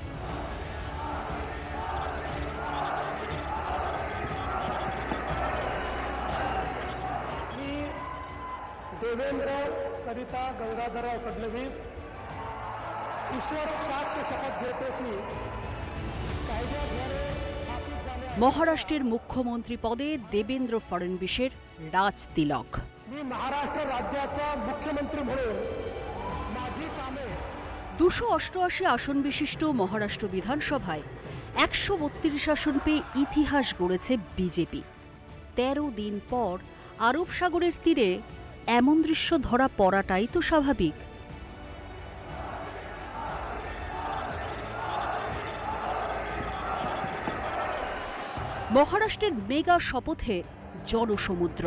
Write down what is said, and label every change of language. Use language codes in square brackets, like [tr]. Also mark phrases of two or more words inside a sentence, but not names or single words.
[mr] देवेंद्र सरिता गंगाधरराव फडणवीस ईश्वर साक्ष शपथ घेतो की कायद्याद्वारे स्थापित झालेल्या [bn] মহারাষ্ট্রের মুখ্যমন্ত্রী পদে দেবেন্দ্র ফডণवीसের রাজ তিলক। [mr] मी महाराष्ट्र राज्याचा मुख्यमंत्री म्हणून माझी कामे [bn] 288 আসন বিশিষ্ট মহারাষ্ট্র বিধানসভায় 132 আসন পেয়ে ইতিহাস গড়েছে বিজেপি। 13 দিন পর আরব সাগরের তীরে এমন দৃশ্য ধরা পড়াটাই তো স্বাভাবিক। মহারাষ্ট্রের মেগা শপথে জনসমুদ্র।